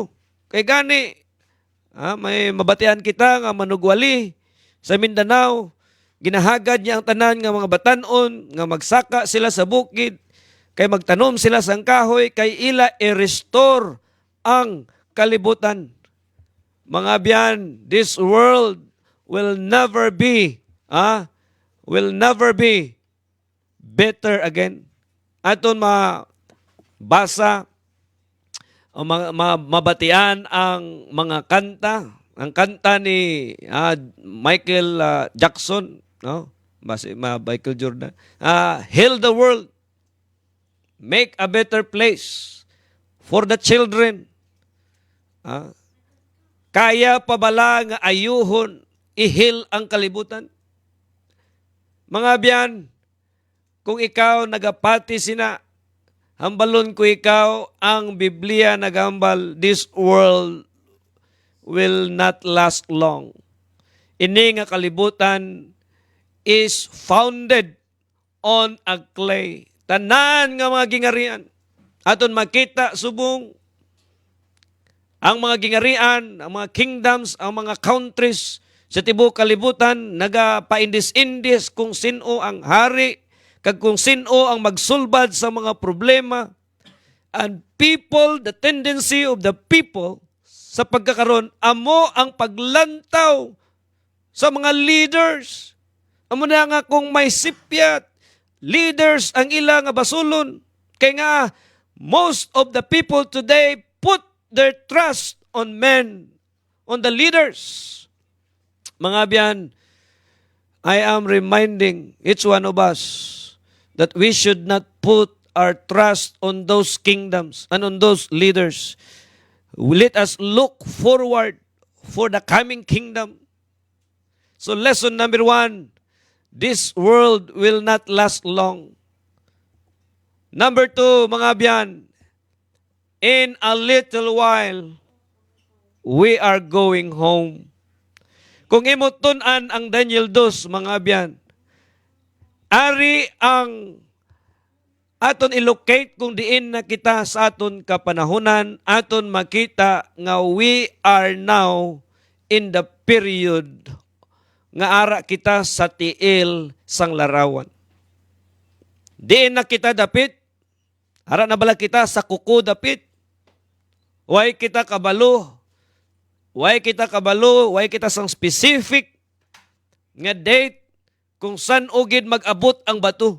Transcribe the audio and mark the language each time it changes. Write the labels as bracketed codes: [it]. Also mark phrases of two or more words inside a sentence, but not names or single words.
[hil] Kay gani may mabatian kita nga manugwali sa Mindanao, ginahagad niya ang tanan nga mga batanon nga magsaka sila sa bukid, kay magtanom sila sa kahoy, kay ila i-restore ang kalibutan. Mga biyan, [en] this world will never be better again. [hil] Aton mabasa o mabatian ang mga kanta. Ang kanta ni Michael Jackson, no? [en] Michael Jordan. Heal the world. Make a better place for the children. [hil] Kaya pa bala nga ayuhon i-heal ang kalibutan? Mga biyan, kung ikaw nagapati sina, hambalon ko ikaw ang Biblia nagambal, [en] this world will not last long. Ini nga kalibutan is founded on a clay. [hil] Tanan nga mga gingarian. Aton makita subong ang mga gingarian, ang mga kingdoms, ang mga countries sa tibuok kalibutan nagapaindis-indis kung sino ang hari, kag kung sino ang magsulbad sa mga problema. [en] And people, the tendency of the people [hil] sa pagkakaroon, amo ang paglantaw sa mga leaders. Amo na nga kung may sipyat, leaders ang ila nga basulon. Kaya nga, [en] most of the people today put their trust on men, on the leaders. [hil] Mga biyan, [en] I am reminding each one of us that we should not put our trust on those kingdoms and on those leaders. Let us look forward for the coming kingdom. So lesson number 1, this world will not last long. Number 2, [hil] mga biyan, [en] in a little while, we are going home. [hil] Kung imutunan ang Daniel 2, mga biyan, ari ang aton ilocate kung diin na kita sa aton kapanahunan, aton makita nga [en] we are now in the period [hil] nga ara kita sa tiil sang larawan. Diin na kita dapit, ara na bala kita sa kuko dapit, way kita kabalo, way kita sang specific nga date kung saan ugid mag-abot ang bato.